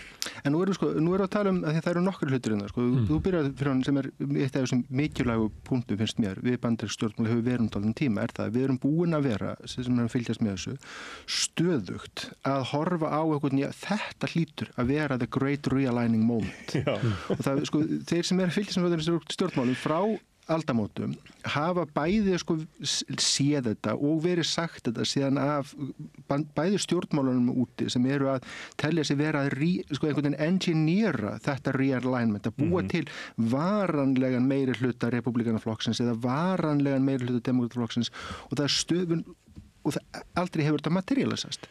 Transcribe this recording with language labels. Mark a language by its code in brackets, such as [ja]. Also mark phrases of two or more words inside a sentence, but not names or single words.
[is] En nú erum við að tala um að það eru nokkru hlutir þú byrjar fyrir hann sem er eitt af þessum mikilvægu punktum finnst mér við bandarísk stjórnmál hefur verið um tíma er það að við erum búin að vera sem er að fylgjast með þessu stöðugt að horfa á þetta hlýtur að vera [en] the great realigning moment [is] og það þeir sem er að fylgjast með stjórnmálum frá aldamótum hafa bæði séð þetta og verið sagt þetta síðan af bæði stjórnmálunum úti sem eru að telja sig vera að einhvern veginn engineera þetta realignment, að búa til varanlegan meiri hluta repúblikanaflokksins eða varanlegan meiri hluta demokrataflokksins og það er stöðun og aldrei hefur þetta materialisast.